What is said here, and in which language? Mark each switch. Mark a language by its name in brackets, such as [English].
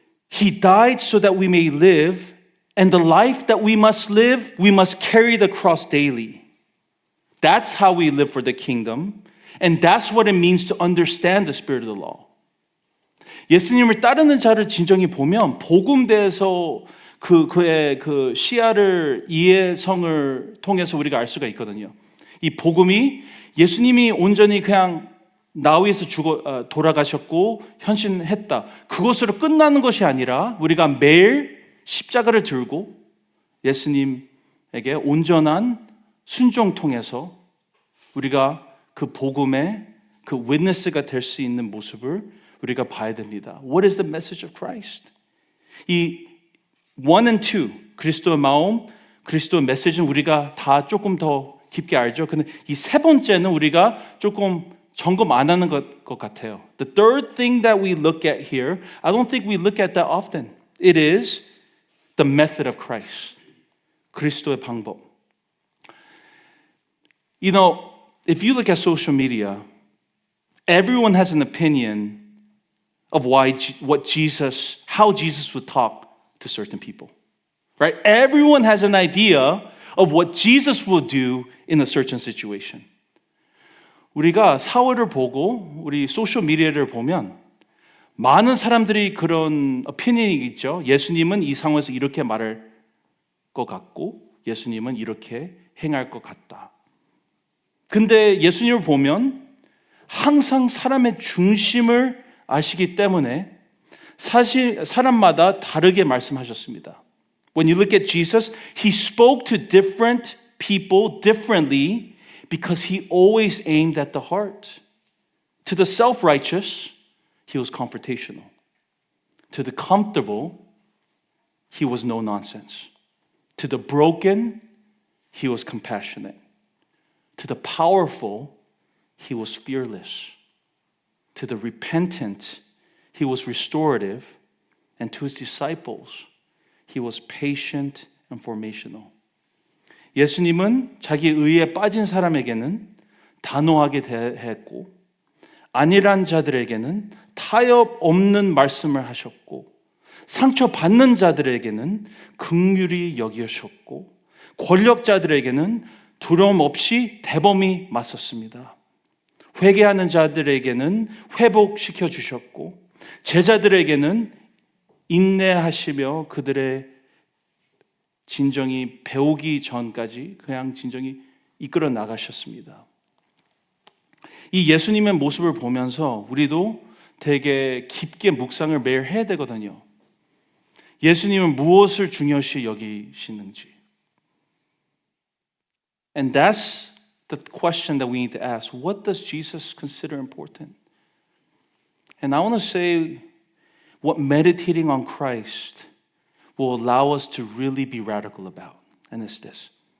[English] He died so that we may live, and the life that we must live, we must carry the cross daily. That's how we live for the kingdom, and that's what it means to understand the spirit of the law. [Korean] 예수님을 따르는 자를 진정히 보면 복음대에서 그의 그 시야를 이해성을 통해서 우리가 알 수가 있거든요. 이 복음이 예수님이 온전히 그냥 나 위해서 돌아가셨고 헌신했다. 그것으로 끝나는 것이 아니라 우리가 매일 십자가를 들고 예수님에게 온전한 순종 통해서 우리가 그 복음의 그 witness가 될 수 있는 모습을 우리가 봐야 됩니다. [English] What is the message of Christ? [Korean] 이 1 and 2, 그리스도의 마음, 그리스도의 메시지는 우리가 다 조금 더 깊게 알죠. 근데 이 세 번째는 우리가 조금 점검 안 하는 것 같아요. [English] The third thing that we look at here, I don't think we look at that often. It is the method of Christ. [Korean] 그리스도의 방법. [English] You know, if you look at social media, everyone has an opinion of how Jesus would talk to certain people. Right? Everyone has an idea of what Jesus will do in a certain situation. [Korean] 우리가 사회를 보고 우리 소셜 미디어를 보면 많은 사람들이 그런 오피니언이 있죠. 예수님은 이 상황에서 이렇게 말할 것 같고 예수님은 이렇게 행할 것 같다. 근데 예수님을 보면 항상 사람의 중심을 아시기 때문에 사실 사람마다 다르게 말씀하셨습니다. [English] When you look at Jesus, he spoke to different people differently because he always aimed at the heart. To the self-righteous, he was confrontational. To the comfortable, he was no nonsense. To the broken, he was compassionate. To the powerful, he was fearless. To the repentant, he was restorative. And to his disciples, he was patient and formational. [Korean] 예수님은 자기 의에 빠진 사람에게는 단호하게 대했고 안일한 자들에게는 타협 없는 말씀을 하셨고 상처받는 자들에게는 긍휼히 여기셨고 권력자들에게는 두려움 없이 대범히 맞섰습니다. 회개하는 자들에게는 회복시켜 주셨고 제자들에게는 인내하시며 그들의 진정이 배우기 전까지 그냥 진정이 이끌어 나가셨습니다. 이 예수님의 모습을 보면서 우리도 되게 깊게 묵상을 매일 해야 되거든요. 예수님은 무엇을 중요시 여기시는지. [English] And that's the question that we need to ask. What does Jesus consider important? And I want to say what meditating on Christ will allow us to really be radical about. And it's this.